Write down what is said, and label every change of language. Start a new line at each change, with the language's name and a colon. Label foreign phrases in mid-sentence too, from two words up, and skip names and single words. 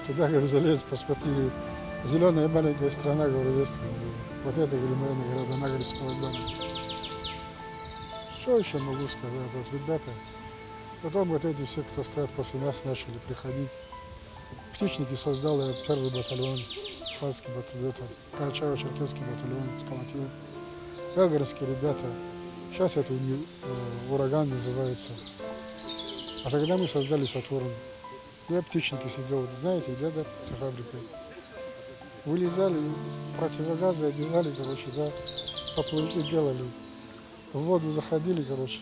Russian: Туда, говорю, залез, посмотри, зеленая маленькая страна, говорю, есть. Говорю. Вот это, говорю, моя награда, она, говорит, справедливая. Что еще могу сказать? Вот ребята, потом вот эти все, кто стоят после нас, начали приходить. Птичники создал я 1-й батальон, абхазский батальон, Карачаево-Черкесский батальон сколотил. Гагарские ребята, сейчас это ураган называется. А тогда мы создали Сатурн. Я птичники сидел, знаете, где птицефабрика. Вылезали, противогазы одевали, короче, да, поплавки делали. В воду заходили, короче.